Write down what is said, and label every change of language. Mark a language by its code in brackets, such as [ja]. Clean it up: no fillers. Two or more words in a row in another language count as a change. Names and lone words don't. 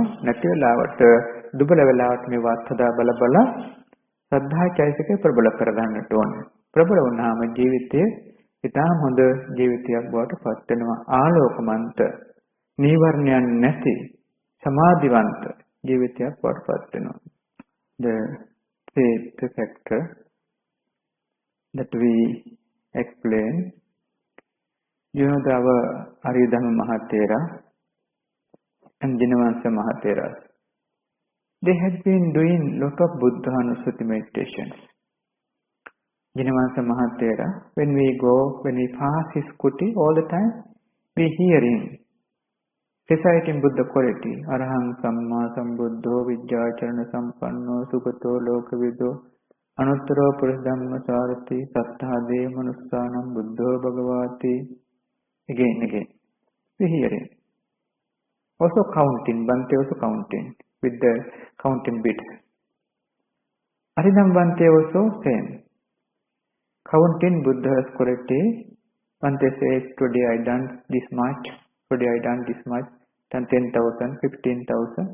[si] නැති වෙලාවට දුබල වෙලාවට මේ වාත්හදා බල සද්ධා චෛතසිකය ප්‍රබල කරගන්නට ඕනේ. ප්‍රබල වුණාම ජීවිතයේ ඉතාම හොඳ ජීවිතයක් බවට පත් වෙනවා. ආලෝකමන්ත, නීවරණයන් නැති, සමාධිවන්ත ජීවිතයක් බවට පත් වෙනවා. [en] The fifth factor that we explain, you know, our Aridhama Mahatera and Jinavansa Mahatera, they had been doing lot of Buddhanussati meditations. Jinavansa Mahatera, when we pass his kuti all the time, we hear him reciting Buddha quality. [pi] Arahang Samma Sambuddho Vijjacharana Sampanno Sugato Lokavido Anuttaro Purusadhamma Sarati Sattha Manussanam Buddho Bhagavati. [en] Again. We hear him. Also counting, Bhante also counting with the counting bits. Aridham Bhante also same. Counting Buddha's quality. Bhante says, today I done this much, today I done this much, done 10,000, 15,000.